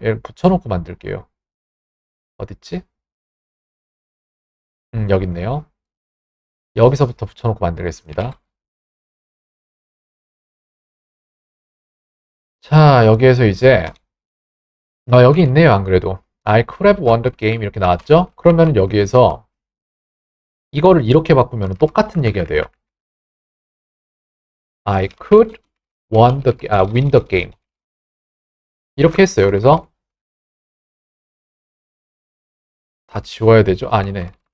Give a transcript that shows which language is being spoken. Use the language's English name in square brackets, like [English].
[Korean] 얘를 붙여놓고 만들게요. 어딨지? 여기 있네요. 여기서부터 붙여놓고 만들겠습니다. 자, 여기에서 이제 여기 있네요, 안 그래도. [English] I could have won the game [Korean] 이렇게 나왔죠? 그러면 여기에서 이거를 이렇게 바꾸면 똑같은 얘기가 돼요. [English] I could win the game. [Korean] 이렇게 했어요. 그래서 다 지워야 되죠? 아니네.